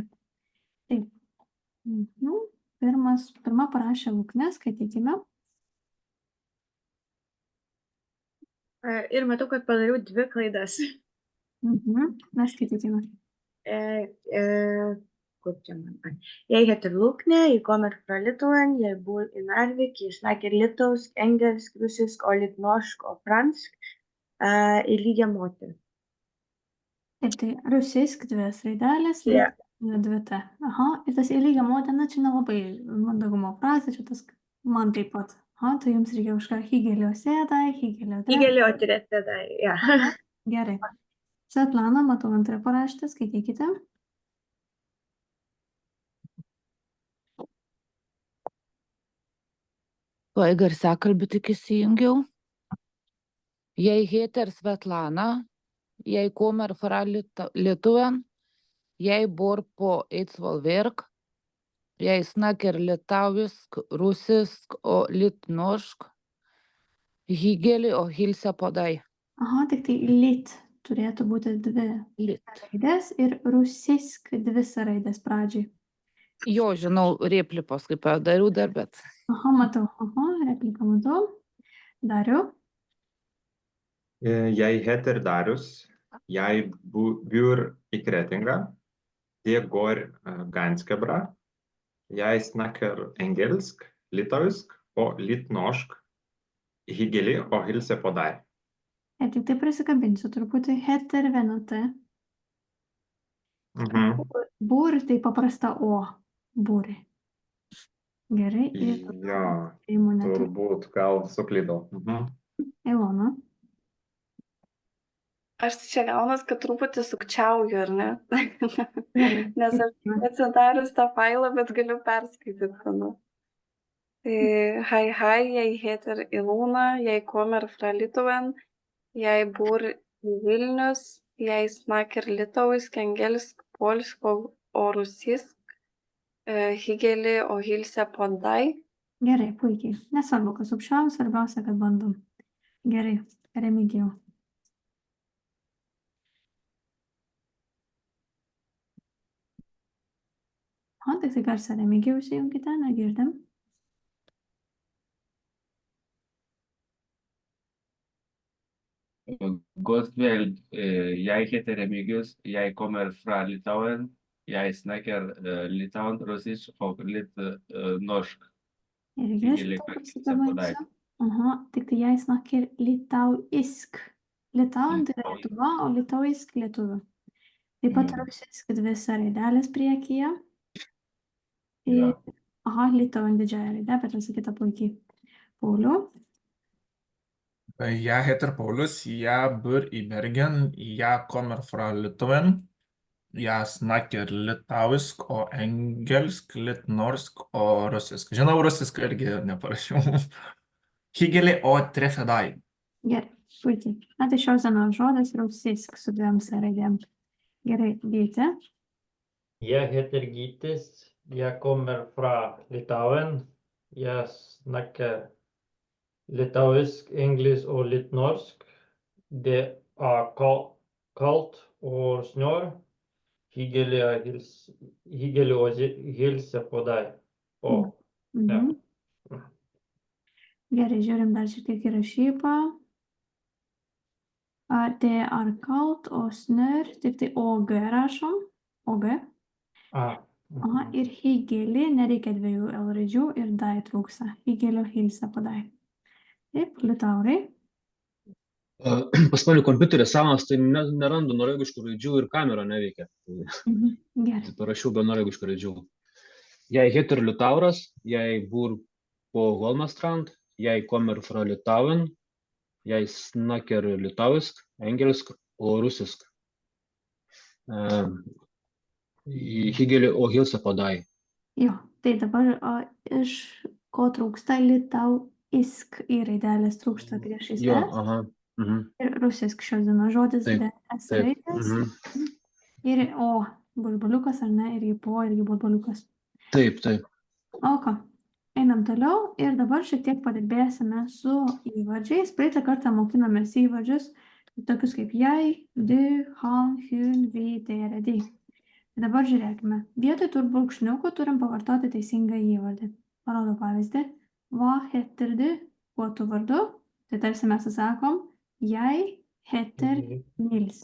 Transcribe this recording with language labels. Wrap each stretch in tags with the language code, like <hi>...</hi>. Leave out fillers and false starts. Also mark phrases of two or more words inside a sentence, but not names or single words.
<lt>Taip. Pirma parašė Luknė, skaitykime. Ir matau, kad padariau 2 klaidas. Mes skaitykime. Kur čia man?</lt> <no>Jeg heter Lukne, jeg kommer fra Litauen, jeg bor i Narvik, jeg snakker litauisk, engelsk, russisk og litt norsk og fransk. I lygia moter.</no> <lt>Taip, tai rusisk 2 raidelės, Yeah. 2 T. Aha, ir tas į lygią moteną, čia nelabai mandagumo frazė, čia tas man taip pat. Aha, tai jums reikia kažką Higelio sėdai, Higelio dėdai.</lt> <no>Higelio tredje, ja.</no> <lt>Gerai. Svetlana, matau antrą paraštę, skaitykite. Tuoj garsiakalbį tik įsijungiau.</lt> <no>Jeg heter Svetlana, jeg kommer fra Litauen, jeg bor på Eidsvoll Verk, jeg snakker litauisk, russisk og litt norsk. Hyggelig å hilse på deg.</no> <lt>Aha, tik tai lit turėtų būti 2 raidės ir rusisk 2 raidės pradžiai. Jo, žinau, replį paskui padariau dar, bet... Aha, matau. Aha, repliką matau. Dariu.</lt> <no>Jeg heter Darius. Jeg bor i Kretinga. Det går ganske bra. Jeg snakker engelsk, litauisk og litt norsk. Hyggelig å hilse på deg.</no> <lt>Ir tik tai prisikabinsiu truputį. Heter 1 T. Bur tai paprasta O. Būri. Gerai. Jo, Įmonė. turbūt gal suklydau. Ilona. Aš čia gaunas, kad truputį sukčiauju, ar ne? Nes aš atsidarius tą failą, bet galiu perskaityti.</lt> <no>Hi, jeg heter Ilona, jeg kommer fra Litauen, jeg bor i Vilnius, jeg snakker litauisk, engelsk, polsk og rusisk. Hyggelig å hilse på deg.</no> <lt>Gerai, puikiai. Nesvarbu, kad sukčiaujam, svarbiausia, kad bandom. Gerai, Remigijau. Tik tai garsą Remigijau įsijunkite, negirdim.</lt> <no>Godt kveld. Jeg heter Remigius. Jeg kommer fra Litauen. Jeg snakker Litauen, russisk og litt norsk.</no> <lt>Irgi</lt> <no>Hyggelig</no> <lt>šitą</lt> <no>å hilse på deg.</no> <lt>pasikabansiu. Aha, tik tai</lt> <no>jeg snakker litauisk.</no> <lt>Litauen tai yra Lietuva, o litauisk lietuvių. Taip pat rusisk 2 raidelės priekyje. Ja. Aha, Litauen didžiąją raidę, bet pasakyta puikiai. Pauliau.</lt> <no>Jeg heter Paulus, jeg bor i Bergen, jeg kommer fra Litauen. Jeg snakker litauisk og engelsk, litt norsk og russisk.</no> <lt>Žinau, rusisk irgi neparašiau.</lt> <no>Hyggelig å treffe deg.</no> <lt>Gerai, puikiai. Na, tai šios dienos žodas rusisk su 2 raidėm. Gerai, Gytė.</lt> <no>Jeg heter Gytis. Jeg kommer fra Litauen. Jeg snakker litauisk, engelsk og litt norsk. Det er kaldt og snør. Hyggelig å hilse på deg.</no> <lt>Gerai, žiūrim dar šiek tiek įrašypą.</lt> <no>Det er kaldt og snør,</no> <lt>tik tai OG rašom. OG. Aha, ir hyggelig, nereikia 2 L raidžių ir dai trūksta. Hyggelio hilse po dai. Taip, Liutaurai. Pas mane kompiuteris senas, tai nerandu norvegiškų raidžių ir kamera neveikia. Gerai. Parašiau be norvegiškų raidžių.</lt> <no>Jeg heter Liutauras, jeg bor på Holmestrand, jeg kommer fra Litauen, jeg snakker litauisk, engelsk og russisk. Hyggelig å hilse på deg.</no> <lt>Jo, tai dabar iš ko trūksta litauisk į raidelės trūksta priešais Jo, S. aha. Ir rusisk šios dienos žodis Taip, be S raidės. Ir O burbuliukas, ar ne, irgi po, irgi burbuliukas. Taip. O ką, einam toliau ir dabar šiek tiek padirbėsime su įvardžiais. Praeitą kartą mokinomės įvardžius, Tokius kaip jei,</lt> <no>du, han, hun, vi, dere, de.</no> <lt>Dabar žiūrėkime. Vietoj tų brūkšniukų turim pavartoti teisingą įvardį. Parodo pavyzdį.</lt> <no>Va heter du,</no> <lt>kuo tu vardu. Tai tarsi mes sakom,</lt> <no>jei heter Nils.</no>